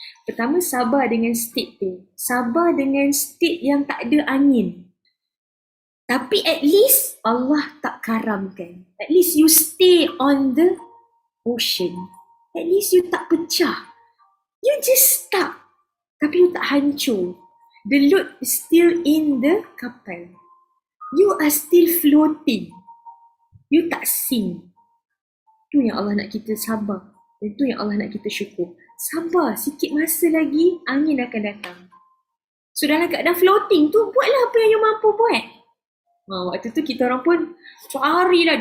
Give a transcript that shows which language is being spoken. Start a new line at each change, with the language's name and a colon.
Malay: Pertama, sabar dengan state tu. Sabar dengan state yang tak ada angin. Tapi
English: at least
Malay: Allah tak karamkan.
English: At least you stay on the ocean. At least you
Malay: tak pecah.
English: You just stuck.
Malay: Tapi you tak hancur.
English: The load is still in the kapal. You are still floating. You tak sink.
Malay: Itu yang Allah nak kita sabar. Itu yang Allah nak kita syukur. Sabar, sikit masa lagi angin akan datang.
English: So dalam keadaan floating
Malay: tu, buatlah apa yang you mampu buat. Waktu tu kita orang pun carilah.